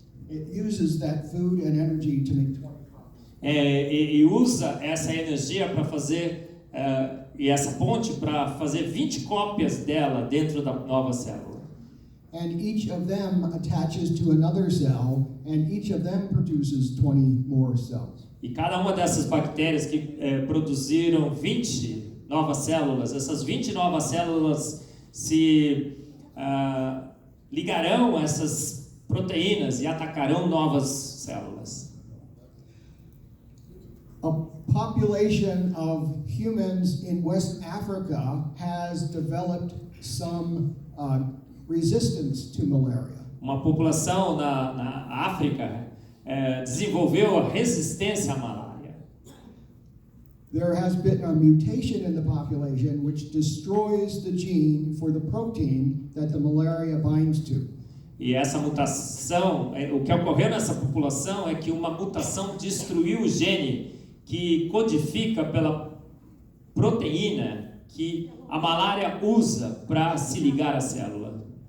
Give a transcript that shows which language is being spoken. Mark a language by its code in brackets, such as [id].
[en] It uses that food and energy to make 20 copies. [pt] E usa essa energia para fazer e essa ponte para fazer 20 cópias dela dentro da nova célula. [en] And each of them attaches to another cell, and each of them produces 20 more cells. [pt] E cada uma dessas bactérias que produziram 20 novas células, essas 20 novas células se ligarão a essas proteínas e atacarão novas células. [en] A population of humans in West Africa has developed some resistance to malaria. [pt] Uma população na África desenvolveu a resistência à malária. [en] There has been a mutation in the population which destroys the gene for the protein that the malaria binds to. [pt] E essa mutação, o que ocorreu nessa população é que uma mutação destruiu o gene que codifica pela proteína que a malária usa para se ligar à célula.